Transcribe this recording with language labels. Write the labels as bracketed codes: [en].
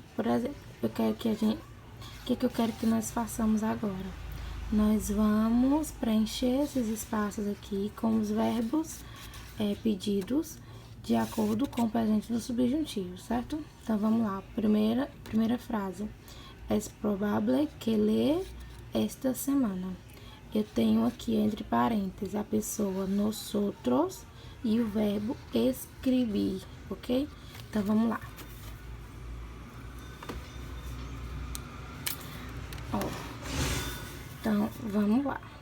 [pt] Por exemplo, eu quero que o que eu quero que nós façamos agora? Nós vamos preencher esses espaços aqui com os verbos pedidos de acordo com o presente do subjuntivo, certo? Então, vamos lá. Primeira frase. [es] Es probable que lee esta semana. [pt] Eu tenho aqui entre parênteses a pessoa nosotros e o verbo escrever, ok? Então, vamos lá. Então, vamos lá.